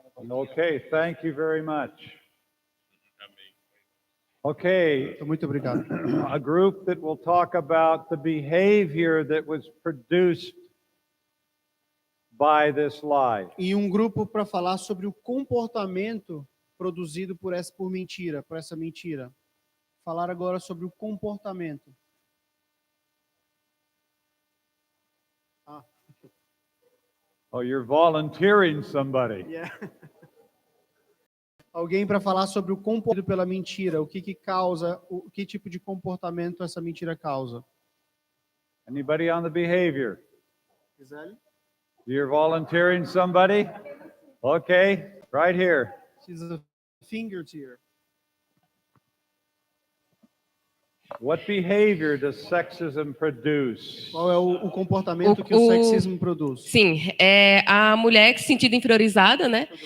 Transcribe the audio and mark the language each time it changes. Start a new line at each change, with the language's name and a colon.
English: Okay, thank you very much. Okay,
Portuguese: Muito obrigado.
English: a group that will talk about the behavior that was produced by this lie.
Portuguese: E um grupo para falar sobre o comportamento produzido por essa mentira. Falar agora sobre o comportamento.
English: Oh, you're volunteering somebody. Yeah.
Portuguese: Alguém para falar sobre o comportamento pela mentira, o que causa, que tipo de comportamento essa mentira causa.
English: Anybody on the behavior? Gisele? You're volunteering somebody? Okay, right here. She's a finger here. What behavior does sexism produce?
Portuguese: Qual é o comportamento que o sexismo produz? Sim, é a mulher que se sentindo inferiorizada, né?